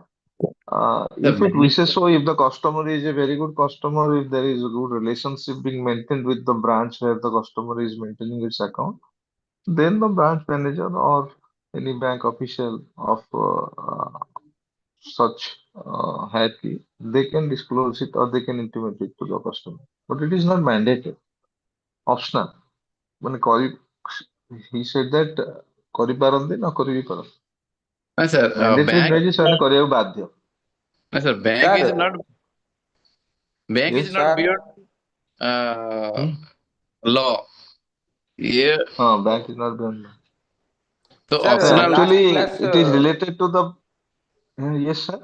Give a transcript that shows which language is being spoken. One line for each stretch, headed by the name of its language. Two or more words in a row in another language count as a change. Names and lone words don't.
English: If it wishes so, if the customer is a very good customer, if there is a good relationship being maintained with the branch where the customer is maintaining its account, then the branch manager or any bank official of such hierarchy, they can disclose it or they can intimate it to the customer. But it is not mandated, optional. He said that
Odia: କରିପାରନ୍ତି ନ କରି ବି ପାରନ୍ତି.
English: Sir, Mandatory bank
Odia: ନୁହେଁ ଯେ ସେମାନେ କରିବାକୁ ବାଧ୍ୟ.
English: sir, bank is not Yes. beyond law. Yeah. Bank is not beyond law. So Sir, optional. Actually, last it is related to the. Yes, sir.